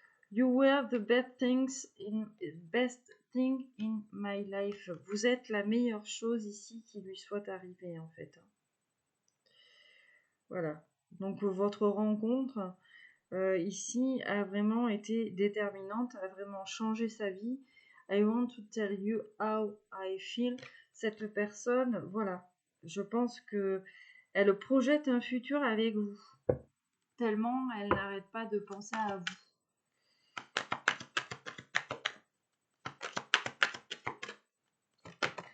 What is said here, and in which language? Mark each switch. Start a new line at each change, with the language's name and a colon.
English: You were the best thing in my life.
French: Vous êtes la meilleure chose ici qui lui soit arrivée, en fait. Voilà. Donc votre rencontre ici a vraiment été déterminante, a vraiment changé sa vie.
English: I want to tell you how I feel.
French: Cette personne, voilà, je pense que elle projette un futur avec vous. Tellement elle n'arrête pas de penser à vous.